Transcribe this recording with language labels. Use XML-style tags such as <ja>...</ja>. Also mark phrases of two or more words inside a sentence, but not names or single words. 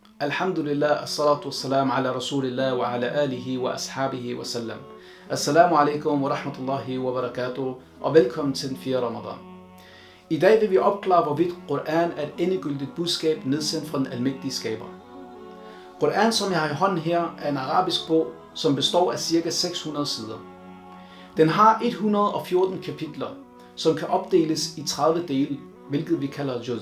<ar>الحمد لله، والصلاة والسلام على رسول الله وعلى آله وأصحابه وسلم. السلام عليكم ورحمة الله وبركاته,</ar> <da>og velkommen til den 4. Ramadan. I dag vil vi opklare, hvorvidt Koran er et endegyldigt budskab nedsendt fra den almægtige skaber. Koran, som jeg har i hånden her, er en arabisk bog, som består af ca. 600 sider. Den har 114 kapitler, som kan opdeles i 30 dele, hvilket vi kalder juz.</da>